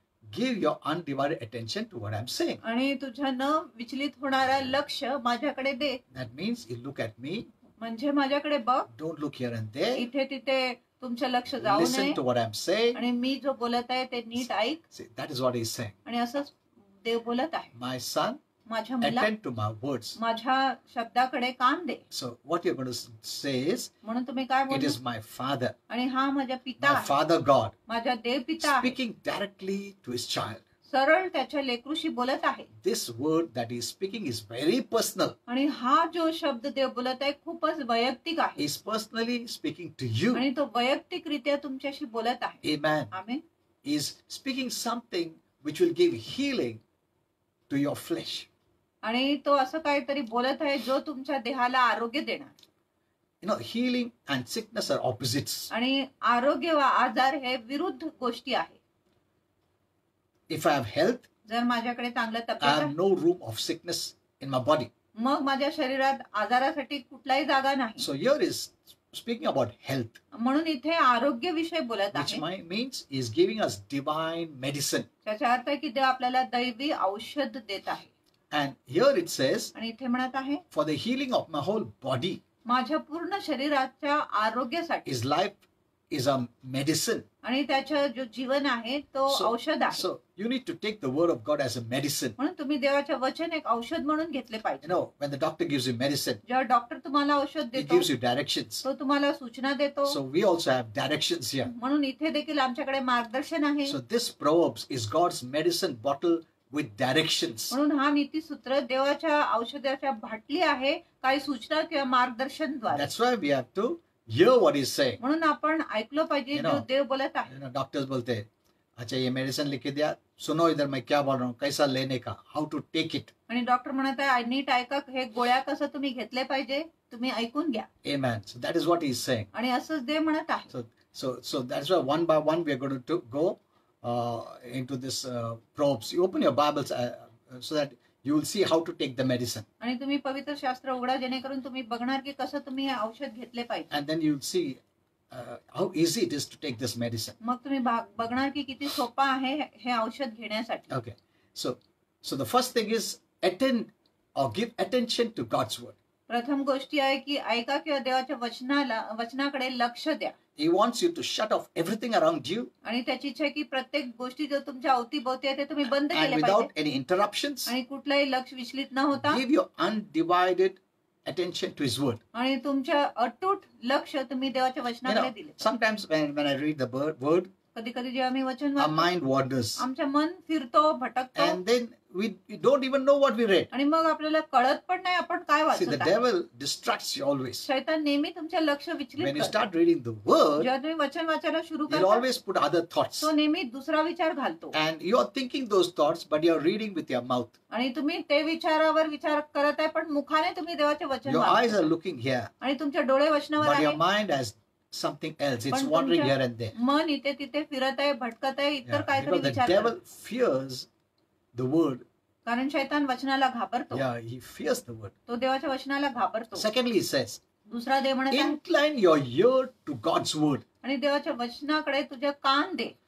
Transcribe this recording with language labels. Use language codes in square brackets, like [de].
[en] give your undivided attention to what I'm saying. [mr] आणि तुझ्या न विचलित होणारा लक्ष माझ्याकडे दे. [en] That means you look at me, [mr] म्हणजे माझ्याकडे बघ. [en] don't look here and there. [mr] इथे तिथे तुमचं लक्ष जाऊ [en] Listen [mr] नये. [en] to what I'm saying. [mr] आणि मी जो बोलत आहे ते नीट ऐक. [en] See, that is what he's saying. [mr] आणि असंच देव बोलत आहे. [en] My son, [mr] माझ्या मुला [en] attend to my words. [mr] माझ्या शब्दाकडे कान दे. [en] So what you're going to say is, [mr] म्हणून तुम्ही काय [en] it [mr] बोलू. [en] is my father, [mr] आणि हा माझा पिता [en] my [mr] आहे. [en] father God, [mr] माझा देव पिता आहे. [en] speaking directly to his child. [mr] सरळ त्याच्या लेकरूशी बोलत आहे. [en] This word that he is speaking is very personal. [mr] आणि हा जो शब्द देव बोलत आहे खूपच वैयक्तिक आहे. [en] He's personally speaking to you. [mr] आणि तो वैयक्तिकरित्या तुमच्याशी बोलत आहे. [en] Amen. [mr] Amen. [en] He's speaking something which will give healing to your flesh. [mr] आणि तो असं काहीतरी बोलत आहे जो तुमच्या देहाला आरोग्य देणार. [en] You know, healing and sickness are opposites. [mr] आणि आरोग्य व आजार हे विरुद्ध गोष्टी आहेत. [en] If I have health, [mr] जर माझ्याकडे चांगलं [en] I [mr] तब्येत [en] have [mr] आहे [en] no room of sickness in my body. [mr] मग माझ्या शरीरात आजारासाठी कुठलाही जागा नाही. [en] So here is speaking about health, [mr] म्हणून इथे आरोग्य विषय बोलत [en] which [mr] आहे. [en] means he is giving us divine medicine. [mr] त्याचा अर्थ आहे की देव आपल्याला दैवी औषध देत आहे. [en] And here it says, [mr] आणि इथे म्हणत आहे [en] for the healing of my whole body, [mr] माझ्या पूर्ण शरीराच्या आरोग्यासाठी. [en] his life is a medicine. [mr] आणि त्याचं जो जीवन आहे तो औषध आहे. [en] So you need to take the word of God as a medicine. [mr] म्हणून तुम्ही देवाचे वचन एक औषध म्हणून घेतले [en] You [mr] पाहिजे. [en] know, when the doctor gives you medicine, [mr] जेव्हा डॉक्टर तुम्हाला औषध [en] he [mr] देतो [en] gives you directions. [mr] तो तुम्हाला सूचना देतो. [en] So we also have directions here. [mr] म्हणून इथे देखील आमच्याकडे मार्गदर्शन आहे. [en] So this Proverbs is God's medicine bottle with directions. [mr] म्हणून हा नीतिसूत्र देवाच्या औषधाच्या बाटली आहे काही सूचना किंवा मार्गदर्शन द्वारे. [en] That's why we have to hear what he's saying. [mr] म्हणून आपण ऐकलं पाहिजे [en] You [mr] जो [en] know, [mr] देव बोलत आहे. [en] You know, doctors [hi] बोलते हैं, अच्छा ये मेडिसिन लिख के दिया, सुनो इधर मैं क्या बोल रहा हूँ, कैसा लेने का, [en] how to take it. [mr] आणि डॉक्टर म्हणत आहे नीट ऐका हे गोळ्या कसं तुम्ही घेतले पाहिजे तुम्ही ऐकून घ्या. [en] Amen. So that is what he's saying. [mr] आणि असंच देव म्हणत आहे. [en] So that's why one by one we are going to go into this Proverbs. You open your Bibles so that you will see how to take the medicine. [mr] आणि तुम्ही पवित्र शास्त्र उघडा जेणेकरून तुम्ही बघणार की कसं तुम्ही हे औषध घेतले पाहिजे. [en] And then you'll see how easy it is to take this medicine. [mr] मग तुम्ही बघणार की किती सोपा आहे हे औषध घेण्यासाठी. [en] Okay. So the first thing is attend or give attention to God's word. [mr] प्रथम गोष्टी आहे की ऐका किंवा देवाच्या वचनाकडे लक्ष द्या. [en] He wants you to shut off everything around you. [mr] आणि त्याची इच्छा आहे की प्रत्येक गोष्टी जो तुमच्या अवतीभोवती आहे ते तुम्ही बंद [en] And [mr] केले [en] without [mr] पाहिजे. [en] any interruptions, [mr] आणि कुठलाही लक्ष विचलित न होता [en] give your undivided attention to His word. [mr] आणि तुमच्या अटूट लक्ष तुम्ही देवाच्या [en] You [mr] वचनाकडे [en] know, [mr] दिले. [en] sometimes when I read the word, [mr] कधी कधी जेव्हा मी वचन [en] our [mr] वाचतो, [en] mind wanders. [mr] आमचं मन फिरतो, भटकतो, [en] And then we don't even know what we read. [mr] आणि मग आपल्याला कळत पण नाही आपण काय [en] See, the [mr] वाचत आहे. [en] devil distracts you always. [mr] शैतान नेहमी तुमचे लक्ष विचलित [en] When you [mr] करतो. [en] start reading the word, [mr] जेव्हा तुम्ही वचन वाचायला सुरू [en] he'll [mr] करता, [en] always put other thoughts. [mr] तो नेहमी दुसरा विचार घालतो. [en] And you're thinking those thoughts, but you're reading with your mouth. [mr] आणि तुम्ही ते विचारावर विचार करत आहे, पण मुखाने तुम्ही देवाचे वचन [en] Your eyes are [mr] वाचता. [en] looking here, [mr] आणि तुमचे डोळे वचनावर [en] but your [mr] आहे, [en] mind has something else. It's [mr] पण [en] wandering [mr] तुमच्या [en] here and there. [mr] मन इथे तिथे फिरत आहे, भटकत आहे, इतर [en] Yeah, [mr] काहीतरी [en] because the [mr] विचार [en] devil [mr] करत. [en] fears the word. [mr] कारण शैतान वचनाला घाबरतो. [en] Yeah, he fears the word. [mr] तो देवाच्या वचनाला घाबरतो. [en] Secondly, he says, [mr] दुसरा देव म्हणत आहे, [en] incline your ear to God's word. [mr] आणि देवाच्या वचनाकडे तुझे कान दे,